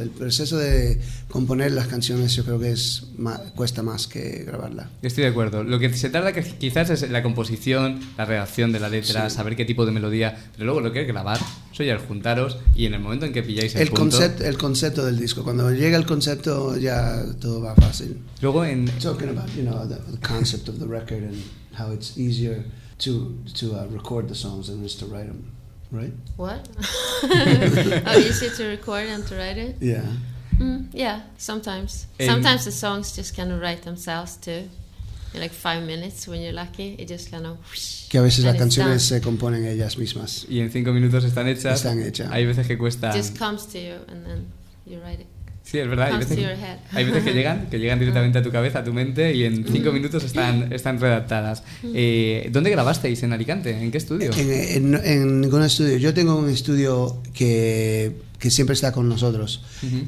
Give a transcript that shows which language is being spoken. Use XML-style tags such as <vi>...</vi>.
<es>El proceso de componer las canciones yo creo que es más, cuesta más que grabarla. Estoy de acuerdo. Lo que se tarda quizás es la composición, la redacción de la letra, sí. Saber qué tipo de melodía. Pero luego lo que es grabar, eso ya es juntaros y en el momento en que pilláis el punto... El concepto del disco. Cuando llega el concepto ya todo va fácil. Luego en...</es> <en>Talking about, you know, the concept of the record and... How it's easier to record the songs than it is to write them, right? What? How easy to record and to write it? Yeah. Yeah, sometimes. Sometimes the songs just kind of write themselves too. In like 5 minutes, when you're lucky, it just kind of whoosh.</en> <es>Que a veces las canciones se componen ellas mismas. Y en 5 minutos están hechas. Están hechas. Hay veces que cuesta.</es> <en>Just comes to you and then you write it.</en> <es>Sí, es verdad. Hay veces que llegan directamente a tu cabeza, a tu mente, y en 5 minutos están redactadas. ¿Dónde grabasteis? ¿En Alicante? ¿En qué estudio? En ningún estudio. Yo tengo un estudio que siempre está con nosotros. Uh-huh.</es>